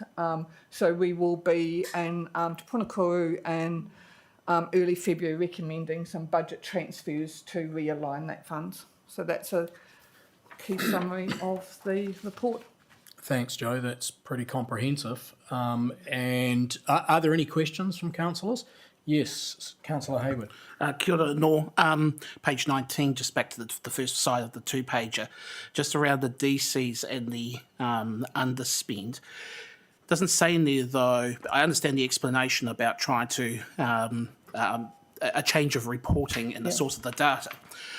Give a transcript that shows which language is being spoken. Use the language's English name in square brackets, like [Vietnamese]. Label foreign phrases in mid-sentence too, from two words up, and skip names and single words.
[English] So we will be in Te Puna Kōrero in early February recommending some budget transfers to realign that funds. So that's a key summary of the report. Thanks, Joe. That's pretty comprehensive. And are there any questions from councillors? Yes, Councillor Hayward. [Māori] Kia ora no. [English] Page 19, just back to the first side of the 2-pager, just around the DCs and the underspend. Doesn't say in there though, I understand the explanation about trying to, a change of reporting and the source of the data.